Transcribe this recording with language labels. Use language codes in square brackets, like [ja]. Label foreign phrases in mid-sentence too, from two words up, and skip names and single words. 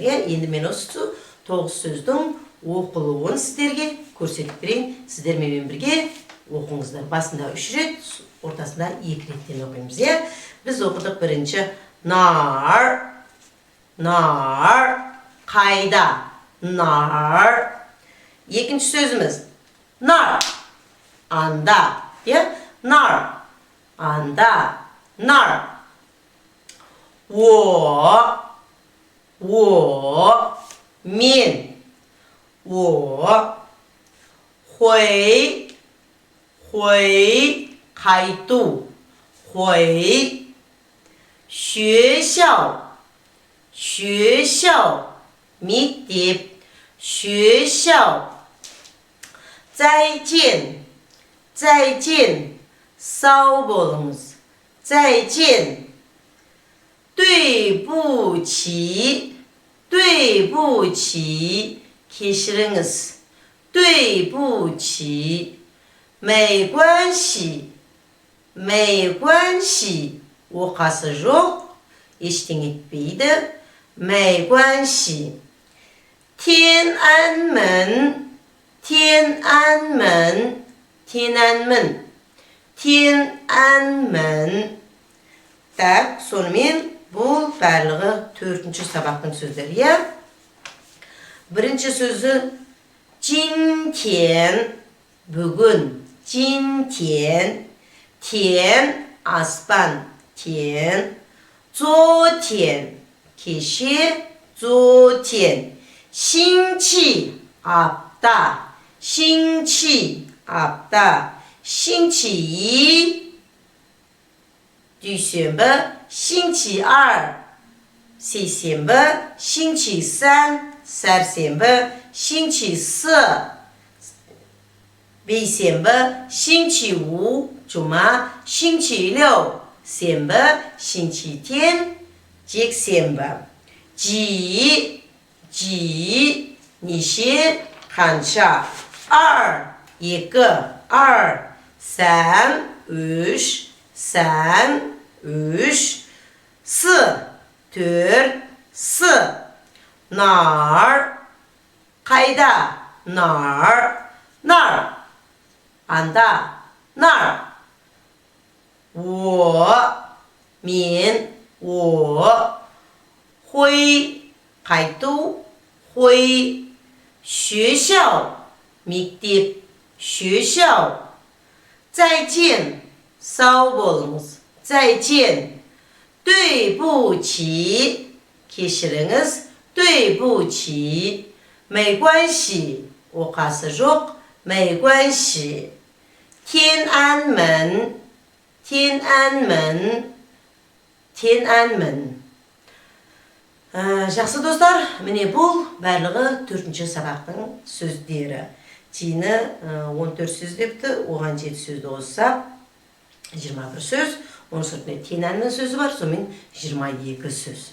[kk] Енді мен осы 9 сөздің оқылуын сіздерге көрсетіп берейін. Сіздермен бірге оқыңыздар. Басында 3 рет, ортасында 2 реттен оқимыз. Біз оқыдық бірінші нар, қайда, нар. Екінші сөзіміз нар, анда, нар, анда, нар. Мен, қайту, [zh] 学校 мектеп 学校 再见 [kk] сау болыңыз [zh] 再见 对不起 [kk] кешіріңіз [zh] 对不起 没关系 [kk] оқасы жоқ, ештеңе етпейді. [zh] 没关系 Тяньаньмэнь. [kk] Так, сонымен бұл барлығы 4-ші сабақтың сөздері. Бірінші сөзі 今天 бүгін, 今天, 天, аспан, 天, 昨天, кеше, 昨天, 星期, апта, 星期, апта, 星期一, дүйсенбі, 星期二, сейсенбі, 星期三, сәрсенбі, 星期四, бейсенбі, 星期五, жұма, 星期六, сенбі, 星期天, жексенбі. Ji, ji, неше, қанша. [zh] 二, екі, 二, 三, үш, 三, үш, 四, төрт, 四. Нар, қайда, нар, нар. [kk] Анда, нар. О, мен, о. [zh] 回, қайту, 回. 学校, мектеп, 学校. 再见, [kk] сау болыңыз, [zh] 再见. 对不起, кешіріңіз, 对不起. 没关系, [kk] оқасы жоқ, [zh] 没关系. 天安门, 天安门, 天安门. [kk] Жақсы достар, міне бұл барлығы 4-ші сабақтың сөздері. Тиіні 14 сөз депті, оған 7 сөзді қоссақ 21 сөз, оның сұртында тенәннің сөзі бар, сонымен 22 сөз.